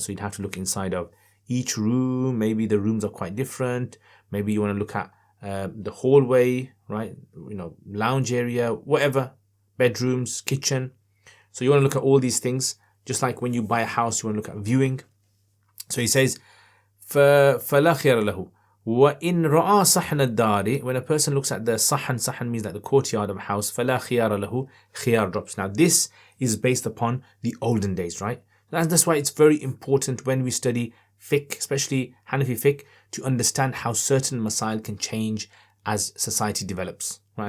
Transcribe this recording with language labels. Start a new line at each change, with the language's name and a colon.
English: So you'd have to look inside of each room. Maybe the rooms are quite different. Maybe you want to look at the hallway, right? Lounge area, whatever, bedrooms, kitchen. So you want to look at all these things. Just like when you buy a house, you want to look at viewing. So he says,
Arabic: فَلَا خِيَرَ لَهُ وَإِنْ رَأَى صَحْنَ الدَّارِ.
English: When a person looks at the sahan means like the courtyard of a house,
Arabic: فَلَا خِيَارَ لَهُ,
English: khiyar drops. Now this is based upon the olden days, right? That's why it's very important when we study fiqh, especially Hanafi fiqh, to understand how certain masail can change as society develops. Right?